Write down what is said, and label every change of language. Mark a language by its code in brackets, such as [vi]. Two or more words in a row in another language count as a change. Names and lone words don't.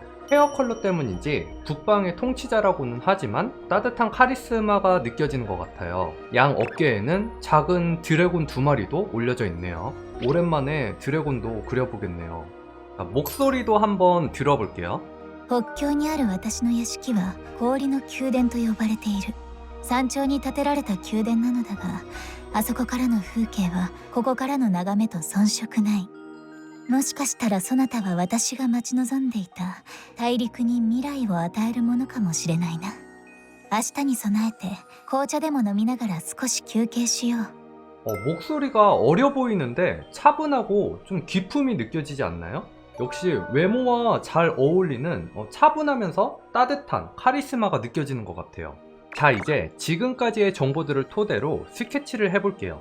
[ko] 헤어 컬러 때문인지 국방의 통치자라고는 하지만 따뜻한 카리스마가 느껴지는 것 같아요. 양 어깨에는 작은 드래곤 2마리도 올려져 있네요. 오랜만에 드래곤도 그려보겠네요. 목소리도 한번 들어볼게요. [ja] 北境にある私の屋敷は氷の宮殿と呼ばれている。山頂に建てられた宮殿なのだが、あそこからの風景はここからの眺めと遜色ない。もしかしたらそなたは私が待ち望んでいた大陸に未来を与えるものかもしれないな。明日に備えて紅茶でも飲みながら少し休憩しよう。 [ko] 목소리가 어려 보이는데 차분하고 좀 기품이 느껴지지 않나요? 역시 외모와 잘 어울리는 차분하면서 따뜻한 카리스마가 느껴지는 것 같아요. 자, 이제 지금까지의 정보들을 토대로 스케치를 해볼게요.